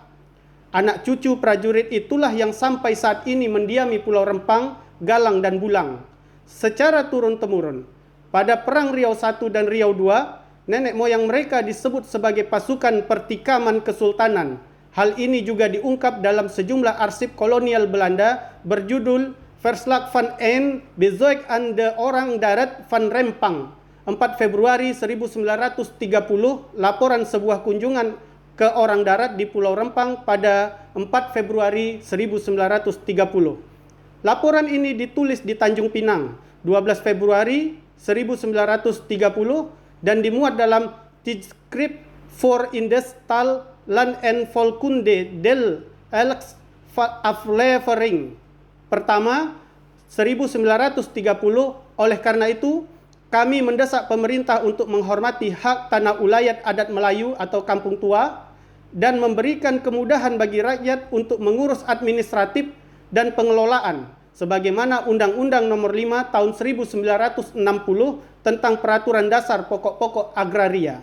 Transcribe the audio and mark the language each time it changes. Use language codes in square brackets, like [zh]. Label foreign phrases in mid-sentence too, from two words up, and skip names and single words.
[id] Anak cucu prajurit itulah yang sampai saat ini mendiami Pulau Rempang, Galang dan Bulang secara turun-temurun. Pada Perang Riau I dan Riau II, nenek moyang mereka disebut sebagai pasukan pertikaman kesultanan. Hal ini juga diungkap dalam sejumlah arsip kolonial Belanda berjudul Verslag van een Bezoek aan de Orang Darat van Rempang, 4 Februari 1930, laporan sebuah kunjungan ke orang darat di Pulau Rempang pada 4 Februari 1930. Laporan ini ditulis di Tanjung Pinang, 12 Februari 1930, dan dimuat dalam Tijdschrift voor Industrial Land en Volkunde del Elks Aflevering pertama 1930. Oleh karena itu, kami mendesak pemerintah untuk menghormati hak tanah ulayat adat Melayu atau kampung tua dan memberikan kemudahan bagi rakyat untuk mengurus administratif dan pengelolaan sebagaimana Undang-Undang Nomor 5 Tahun 1960 tentang Peraturan Dasar Pokok-pokok Agraria.